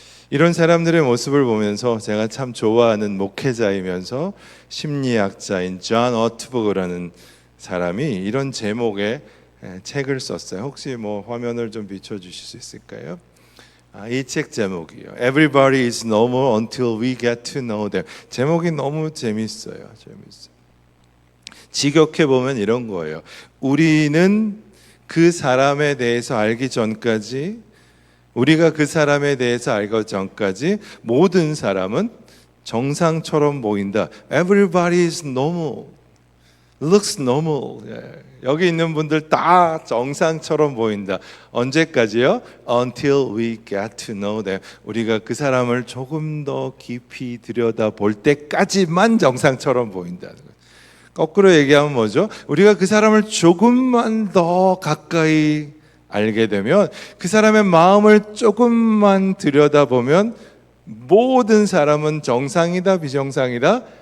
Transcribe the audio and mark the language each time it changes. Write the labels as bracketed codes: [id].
[ko] 이런 사람들의 모습을 보면서 제가 참 좋아하는 목회자이면서 심리학자인 존 어트버그라는 사람이 이런 제목의 책을 썼어요. 혹시 뭐 화면을 좀 비춰주실 수 있을까요? 이 책 제목이요. [en] Everybody is normal until we get to know them. [ko] 제목이 너무 재밌어요. 직역해 보면 이런 거예요. 우리는 그 사람에 대해서 알기 전까지, 우리가 그 사람에 대해서 알기 전까지 모든 사람은 정상처럼 보인다. [en] Everybody is normal, looks normal. [ko] 여기 있는 분들 다 정상처럼 보인다. 언제까지요? [en] Until we get to know them. [ko] 우리가 그 사람을 조금 더 깊이 들여다볼 때까지만 정상처럼 보인다는 거예요. 거꾸로 얘기하면 뭐죠? 우리가 그 사람을 조금만 더 가까이 알게 되면, 그 사람의 마음을 조금만 들여다보면 모든 사람은 정상이다, 비정상이다?